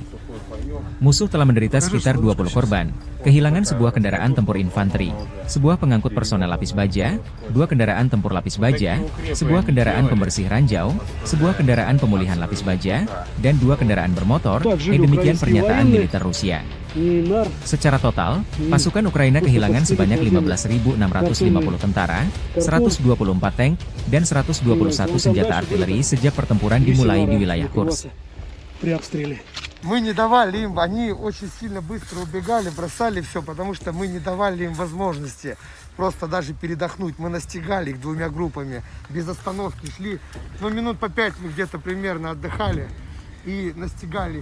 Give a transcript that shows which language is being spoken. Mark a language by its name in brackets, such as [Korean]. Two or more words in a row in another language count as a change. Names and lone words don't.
[Indonesian] Musuh telah menderita sekitar 20 korban, kehilangan sebuah kendaraan tempur infanteri, sebuah pengangkut personel lapis baja, 2 kendaraan tempur lapis baja, sebuah kendaraan pembersih ranjau, sebuah kendaraan pemulihan lapis baja, dan 2 kendaraan bermotor, demikian pernyataan militer Rusia. Secara total, pasukan Ukraina kehilangan sebanyak 15.650 tentara, 124 tank, dan 121 senjata artileri sejak pertempuran dimulai di wilayah Kursk. [Russian] Мы не давали им, они очень сильно быстро убегали, бросали все, потому что мы не давали им возможности просто даже передохнуть. Мы настигали их 2 группами, без остановки шли, минут по 5 мы где-то примерно отдыхали и настигали их.